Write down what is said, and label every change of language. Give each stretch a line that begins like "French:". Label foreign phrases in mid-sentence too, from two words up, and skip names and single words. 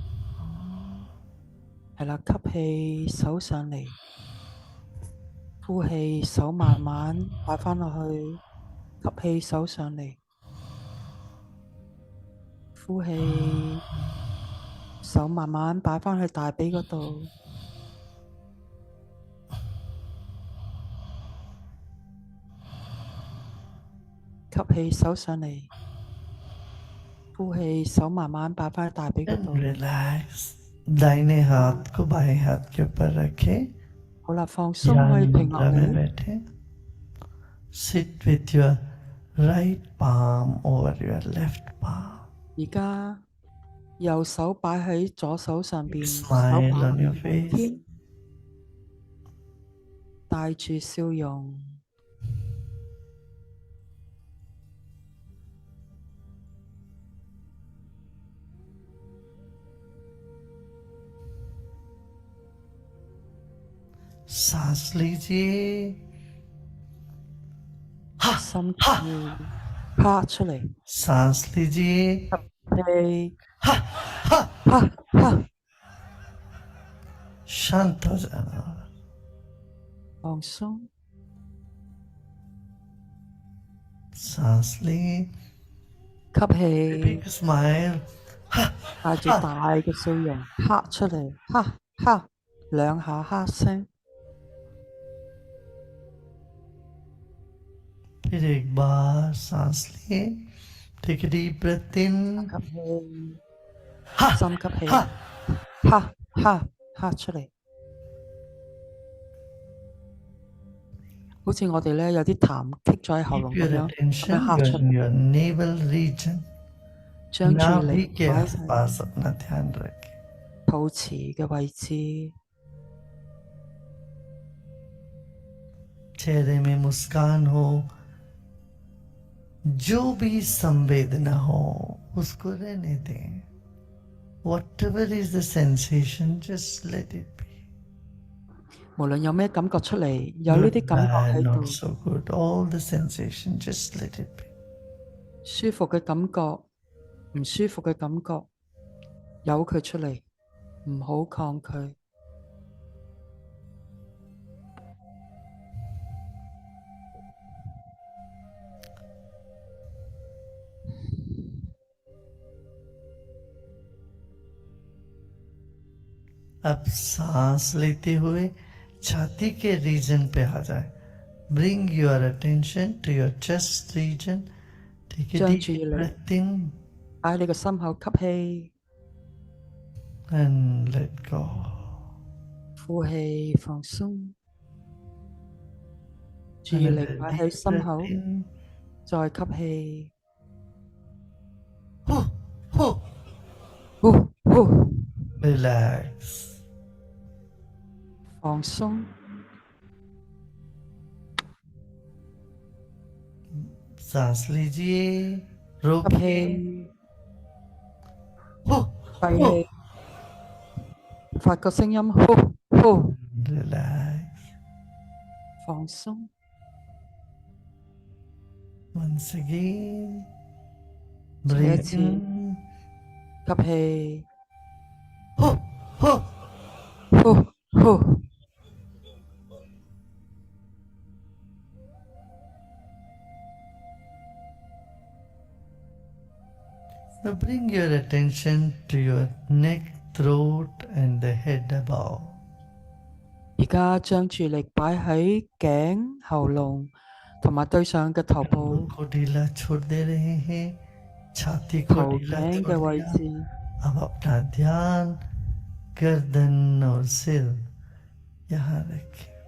Cantonese: 係啦，吸氣手上嚟，呼氣手慢慢擺翻落去，吸氣手上嚟，呼氣手慢慢擺翻去大髀嗰度。吸氣手上嚟，呼氣手慢慢擺翻喺大髀嗰
English: And
Cantonese: 度。
English: relax.
Hindi: दाहिने हाथ को बाएं हाथ के ऊपर रखें.
Cantonese: 好啦，放鬆， 可以
Hindi: ज्ञान
Cantonese: 平落
Hindi: मुद्रा में
Cantonese: 嚟。
Hindi: बैठे.
English: Sit with your right palm over your left palm.
Cantonese: 而家右手擺喺左手上邊，手
English: Smile
Cantonese: 把
English: on your
Cantonese: 向
English: face.
Cantonese: 天，帶住笑容。
Hindi: सांस लीजिए.
Cantonese: 深呼，啪出嚟，
Hindi: सांस लीजिए.
Cantonese: 氣， हा, हा. 啪啪，
Hindi: शांत हो जाना.
Cantonese: 放鬆，
Hindi: सांस ली.
Cantonese: 吸氣，
English: Big smile. Ha,
Cantonese: 帶住 ha. 大嘅笑容，啪出嚟，哈哈，兩下哈聲。
Hindi: फिर एक बार सांस लिए.
English: Take a deep breath in.
Cantonese: 吸氣， Ha, 深吸氣， ha. 哈哈哈出嚟。好似我哋咧有啲痰棘咗喺喉
English: Keep
Cantonese: 嚨
English: your
Cantonese: 咁樣，咁樣
English: attention
Cantonese: 哈出
English: on
Cantonese: 嚟。
English: your navel region.
Cantonese: 將注意
Hindi: नाभि
Cantonese: 力
Hindi: के
Cantonese: 擺喺
Hindi: आसपास अपना ध्यान रखें.
Cantonese: 肚臍嘅位置，
Hindi: चेहरे में मुस्कान हो, जो भी संवेदना हो उसको रहने दें.
English: Whatever is the sensation, just let it be.
Cantonese: 無論有咩感覺出嚟，有呢
English: Good,
Cantonese: 啲感覺
English: bad,
Cantonese: 喺
English: not
Cantonese: 度，
English: so good. All the sensation, just let it be.
Cantonese: 舒服嘅感覺，唔舒服嘅感覺，由佢出嚟，唔好抗拒。
Hindi: अब सांस लेते हुए छाती के रीजन पे आ जाए.
English: Bring your attention to your chest region. Take a
Cantonese: 將
English: deep
Cantonese: 注意力
English: breath in
Cantonese: 擺喺你個心口，吸氣，
English: and let go.
Cantonese: 呼氣，放鬆。注意
English: And
Cantonese: 力
English: a
Cantonese: 擺
English: deep
Cantonese: 喺心
English: breath
Cantonese: 口，
English: in.
Cantonese: 再吸氣， Huh, huh. 呼呼，
English: Relax.
Cantonese: 放鬆。
Hindi: सांस लीजिए,
Cantonese: 吸
Hindi: रोकिए.
Cantonese: 氣，呼閉呼氣，發個聲音，呼呼，
English: relax.
Cantonese: 放鬆。
English: Once again,
Cantonese: 再一
English: breathe
Cantonese: 次
English: in.
Cantonese: 吸氣，呼呼呼呼，
English: Now bring your attention to your neck, throat, and the head above.
Cantonese: 而家將注意力擺喺頸、喉嚨同埋對上嘅頭部、
Hindi: को ढीला छोड़ दे रहे हैं, छाती को
Cantonese: 頭
Hindi: ढीला
Cantonese: 頸
Hindi: छोड़
Cantonese: 嘅位
Hindi: दिया.
Cantonese: 置。
Hindi: अब अपना ध्यान गर्दन और सिर यहाँ रखें.